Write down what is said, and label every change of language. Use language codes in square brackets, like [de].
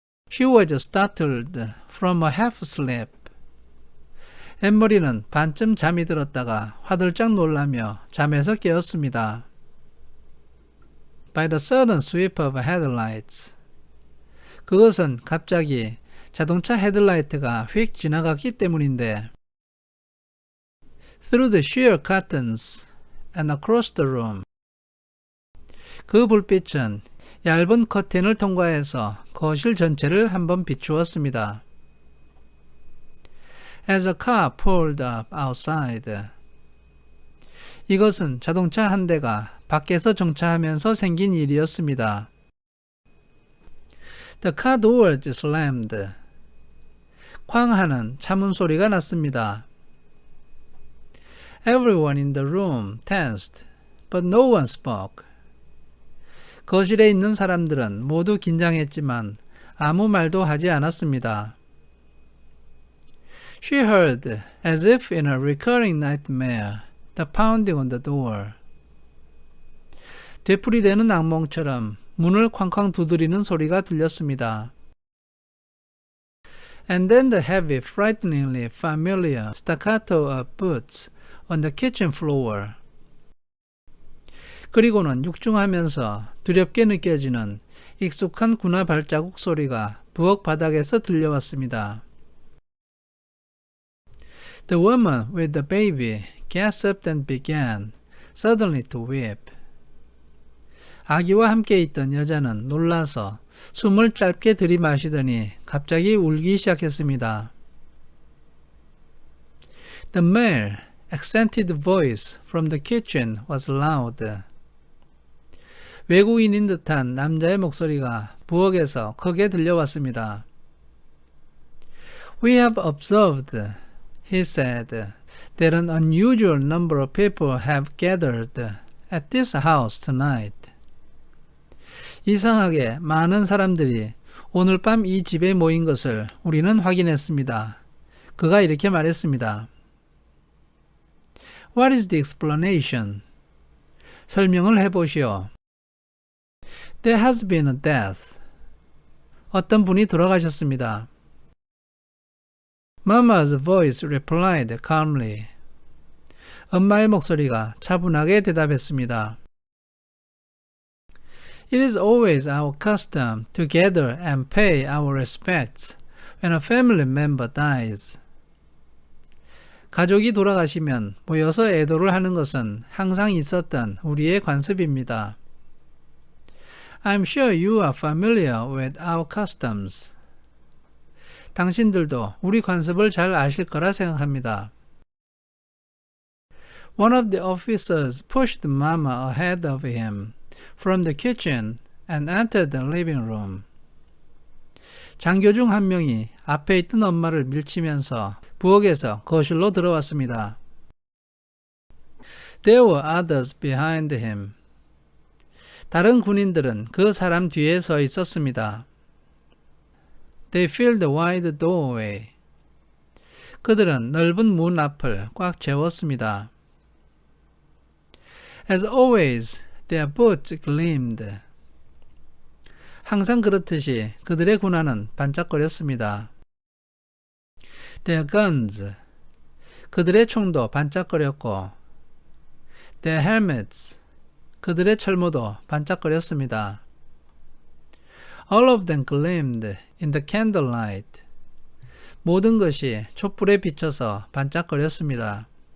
[en] She was startled from a half sleep. [ko] 엠머리는 반쯤 잠이 들었다가 화들짝 놀라며 잠에서 깨었습니다. [en] By the sudden sweep of headlights. [ko] 그것은 갑자기 자동차 헤드라이트가 휙 지나갔기 때문인데 [en] Through the sheer curtains and across the room. [ko] 그 불빛은 얇은 커튼을 통과해서 거실 전체를 한번 비추었습니다. [en] As a car pulled up outside. [ko] 이것은 자동차 한 대가 밖에서 정차하면서 생긴 일이었습니다. [en] The car doors slammed. [ko] 쾅 하는 차문 소리가 났습니다. [en] Everyone in the room tensed, but no one spoke. [ko] 거실에 있는 사람들은 모두 긴장했지만 아무 말도 하지 않았습니다. [en] She heard, as if in a recurring nightmare, the pounding on the door. [ko] 되풀이되는 악몽처럼 문을 쾅쾅 두드리는 소리가 들렸습니다. [en] And then the heavy, frighteningly familiar staccato of boots on the kitchen floor. [ko] 그리고는 육중하면서 두렵게 느껴지는 익숙한 군화 발자국 소리가 부엌 바닥에서 들려왔습니다. [en] The woman with the baby gasped and began suddenly to weep. [ko] 아기와 함께 있던 여자는 놀라서 숨을 짧게 들이마시더니 갑자기 울기 시작했습니다. [en] The male, accented voice from the kitchen was loud. [ko] 외국인인 듯한 남자의 목소리가 부엌에서 크게 들려왔습니다. [en] We have observed, he said, that an unusual number of people have gathered at this house tonight. [ko] 이상하게 많은 사람들이 오늘 밤 이 집에 모인 것을 우리는 확인했습니다. 그가 이렇게 말했습니다. [en] What is the explanation? [ko] 설명을 해보시오. [en] There has been a death. [ko] 어떤 분이 돌아가셨습니다. [en] Mama's voice replied calmly. [ko] 엄마의 목소리가 차분하게 대답했습니다. [en] It is always our custom to gather and pay our respects when a family member dies. [ko] 가족이 돌아가시면 모여서 애도를 하는 것은 항상 있었던 우리의 관습입니다. [en] I'm sure you are familiar with our customs. [ko] 당신들도 우리 관습을 잘 아실 거라 생각합니다. [en] One of the officers pushed Mama ahead of him from the kitchen and entered the living room. [ko] 장교 중 한 명이 앞에 있던 엄마를 밀치면서 부엌에서 거실로 들어왔습니다. [en] There were others behind him. [ko] 다른 군인들은 그 사람 뒤에 서 있었습니다. [en] They filled the wide doorway. [ko] 그들은 넓은 문 앞을 꽉 채웠습니다. [en] As always, their boots gleamed. [ko] 항상 그렇듯이 그들의 군화는 반짝거렸습니다. [en] Their guns, [ko] 그들의 총도 반짝거렸고 [en] Their helmets, [ko] 그들의 철모도 반짝거렸습니다. [en] All of them gleamed in the candlelight. [ko] 모든 것이 촛불에 비쳐서 반짝거렸습니다.